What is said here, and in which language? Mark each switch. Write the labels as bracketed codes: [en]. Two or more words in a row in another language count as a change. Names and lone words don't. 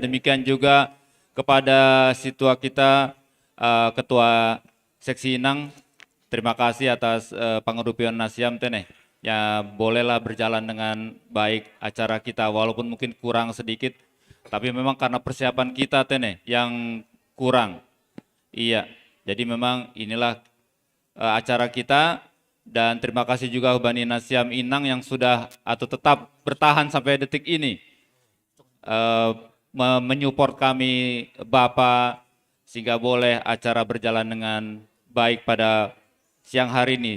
[id] Demikian juga kepada situa kita, Ketua Seksi Inang, Terima kasih atas pengerupian [bts] nasiam teneh. [id] Ya bolehlah berjalan dengan baik acara kita walaupun mungkin kurang sedikit, tapi memang karena persiapan kita teneh yang kurang. Iya, jadi memang inilah acara kita, dan terima kasih juga [bts] Hubani Nasiam [id] Inang yang sudah atau tetap bertahan sampai detik ini menyupport kami Bapak sehingga boleh acara berjalan dengan baik pada siang hari ini.